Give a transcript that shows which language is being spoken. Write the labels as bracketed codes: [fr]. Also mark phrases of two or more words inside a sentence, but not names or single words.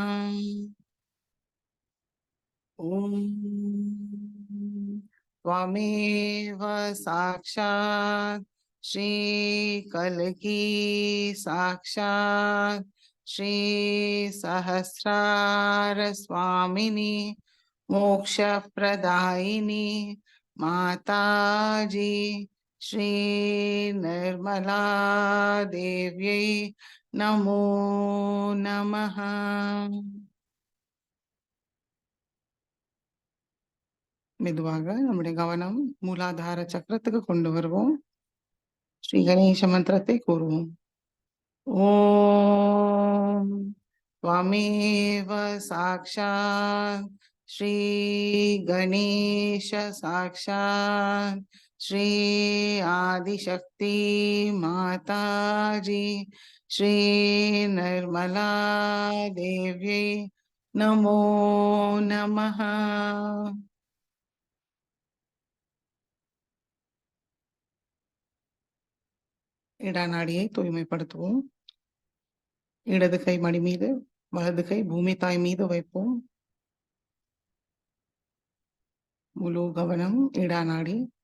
[sa] ॐ त्वमेव साक्षात् श्रीकलकी साक्षात् श्री सहस्रार स्वामिनी मोक्षप्रदायिनी माताजी श्री निर्मला देव्यै नमो नमः। [ta] மெதுவாக நம்முடைய கவனம் மூலாதார சக்கரத்துக்கு கொண்டு வருவோம். ஸ்ரீ கணேச மந்திரத்தை கூறுவோம். [sa] ஓம் त्वमेव साक्षात् श्री गणेश साक्षात् श्री आदिशक्ति माताजी श्री निर्मला देव्यै नमो नमः। [ta] இடநாடியை தூய்மைப்படுத்துவோம். இடது கை மடி மீது, வலது கை பூமி தாய் மீது வைப்போம். முழு கவனம் இடநாடி.